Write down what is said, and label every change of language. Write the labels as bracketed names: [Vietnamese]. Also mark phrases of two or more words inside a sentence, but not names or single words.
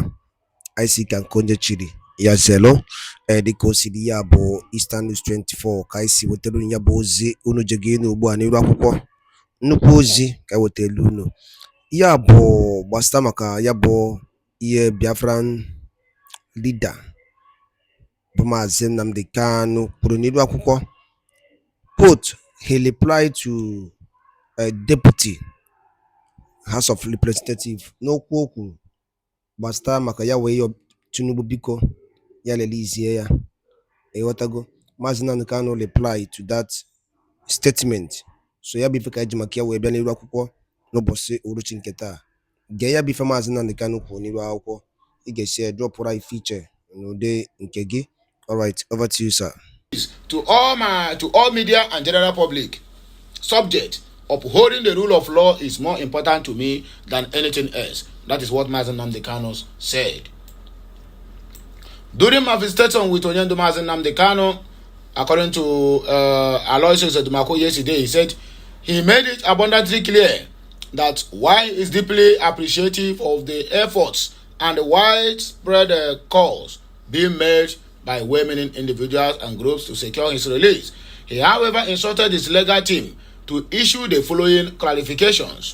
[Igbo] Anyị si ka nke onye chiri ya zelo. Dịka o siri ya bụ Eastern News 24 ka anyị si wetara unu ya bụ ozi unu jege enu ugbu a n'iru akwụkwọ. Nnukwu ozi ka anyị wetara unu. Ya bụ gbasịta maka ya bụ ihe Biafran leader bụ Mazi Nnamdi Kanu kwuru n'iru akwụkwọ. [English] Quote, he replied to a deputy House of Representatives [Igbo] n'okwu o kwuru gbasara maka ya wee yọ Tinubu biko ya lelizie ya. [English] Ịghọtago? Mazi Nnamdi Kanu reply to that statement. [Igbo] So ya bụ ife ka eji maka ya wee bịa n'iru akwụkwọ n'ụbọchị uhuruchi nke taa. Gee ya bụ ife Mazi Nnamdi Kanu kwuru n'iru akwụkwọ. Ị ga-esi ya dropụra ife iche n'ụdị nke gị. [English] Alright, over to you, sir. To all media and general public, subject: upholding the rule of law is more important to me than anything else. That is what Mazi Nnamdi Kanu said. During my visitation with Onyendo Mazi Nnamdi Kanu, according to Aloysius Edumako yesterday, he said he made it abundantly clear that while he is deeply appreciative of the efforts and the widespread calls being made by well-meaning individuals and groups to secure his release, he however instructed his legal team to issue the following clarifications.